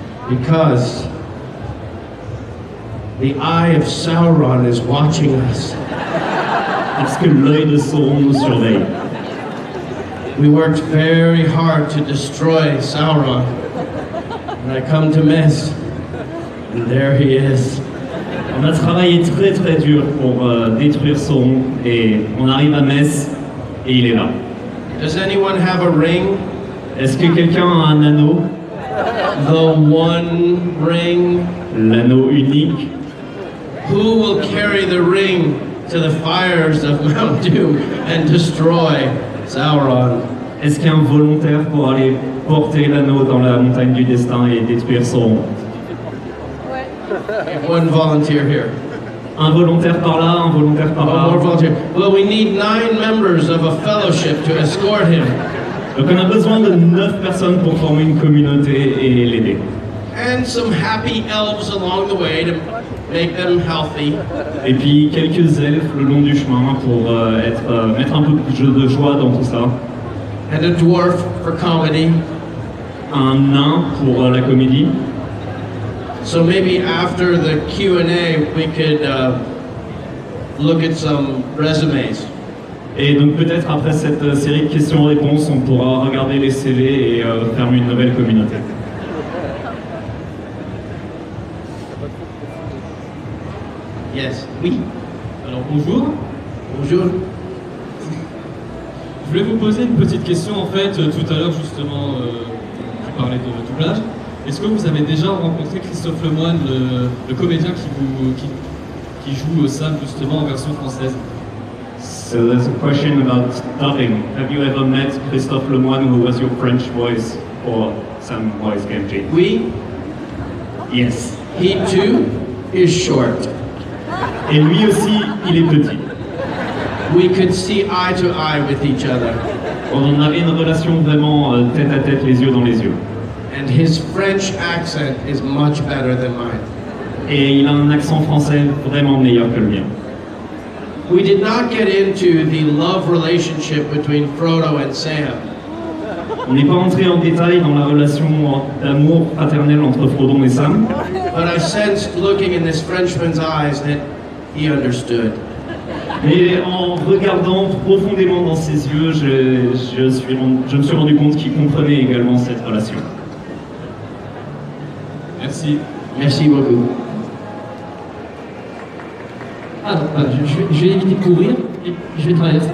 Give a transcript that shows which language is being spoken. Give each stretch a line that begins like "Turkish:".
English: Because the eye of Sauron is watching us.
French: Parce que l'œil de Sauron nous surveille.
English: We worked very hard to destroy Sauron. And I come to Metz, and there he is.
French: On a travaillé très très dur pour détruire Sauron et on arrive à Metz et il est là.
English: Does anyone have a ring?
French: Est-ce que quelqu'un a un anneau?
English: The one ring.
French: L'anneau unique.
English: Who will carry the ring to the fires of Mount Doom and destroy Sauron?
French: Est-ce qu'il y a un volontaire pour aller porter l'anneau dans la montagne du destin et détruire Sauron?
English: One volunteer here.
French: Un volontaire par là, un volontaire par
English: One
French: là.
English: more volunteer. Well, we need 9 members of a fellowship to escort him.
French: Donc on a besoin de 9 personnes pour former une communauté et l'aider.
English: And some happy elves along the way to make them healthy.
French: Et puis quelques elfes le long du chemin pour mettre un peu de joie dans tout ça.
English: And a dwarf for comedy.
French: Un nain pour la comédie.
English: So maybe after the Q&A, we could look at some resumes.
French: Et donc peut-être après cette série de questions-réponses, on pourra regarder les CV et faire une nouvelle communauté.
English: Yes.
French: Oui. Alors bonjour. Bonjour. Je voulais vous poser une petite question en fait. Tout à l'heure justement, tu parlais de doublage. Est-ce que vous avez déjà rencontré Christophe Lemoine, le comédien qui joue Sam justement en version française?
English: So there's a question about dubbing. Have you ever met Christophe Lemoine, who was your French voice for Sam Voice Game G?
French: Oui.
English: Yes. He too is short.
French: Et lui aussi, il est petit.
English: We could see eye to eye with each other.
French: On avait une relation vraiment tête à tête, les yeux dans les yeux.
English: And his French accent is much better than mine.
French: Et il a un accent français vraiment meilleur que le mien.
English: We did not get into the love relationship between Frodo and Sam.
French: On n'est pas entré en détail dans la relation d'amour fraternel entre Frodon et Sam.
English: But I sensed looking in this Frenchman's eyes that he understood.
French: Mais en regardant profondément dans ses yeux, je me suis rendu compte qu'il comprenait également cette relation. Merci. Merci beaucoup. Alors, je vais éviter de courir et je vais traverser.